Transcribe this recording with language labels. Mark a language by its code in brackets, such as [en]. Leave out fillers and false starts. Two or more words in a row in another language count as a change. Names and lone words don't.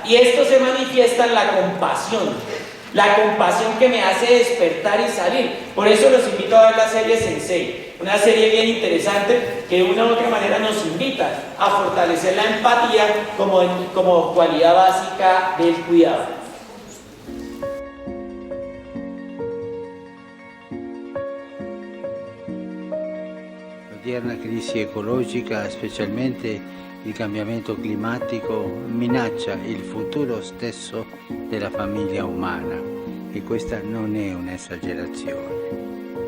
[es] Y esto se manifiesta en la compasión. La compasión que me hace despertar y salir. Por eso los invito a ver la serie Sensei. Una serie bien interesante que de una u otra manera nos invita a fortalecer la empatía como cualidad básica del cuidado. [it] L'odierna crisi ecologica, specialmente il cambiamento climatico, minaccia il futuro stesso della famiglia umana e questa non è un'esagerazione.